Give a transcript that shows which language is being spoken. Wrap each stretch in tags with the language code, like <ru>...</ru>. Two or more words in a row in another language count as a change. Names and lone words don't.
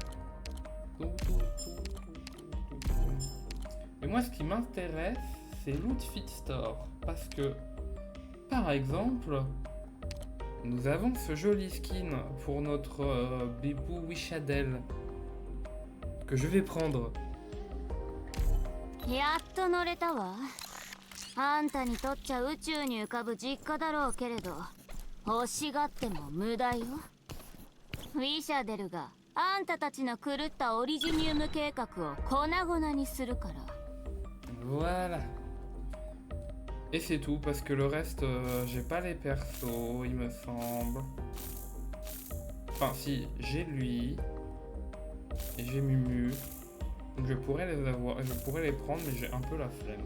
<fr>Et moi, ce qui m'intéresse, c'est l'Outfit Store. Parce que, par exemple, nous avons ce joli skin pour notre bébou Wishadel. Que je vais prendre.</fr> <ja>やっと乗れたわ。あんたにとっちゃ宇宙に浮かぶ実家だろうけれど、欲しがっても無駄よ。ウィシャデルがあんたたちの狂ったオリジニウム計画を粉々にするから。</ja> <fr>Voilà. Et c'est tout, parce que le reste, j'ai pas les persos, il me semble. Enfin, si, j'ai lui. Et j'ai Mumu. Donc je pourrais les avoir, je pourrais les prendre, mais j'ai un peu la flemme.</fr>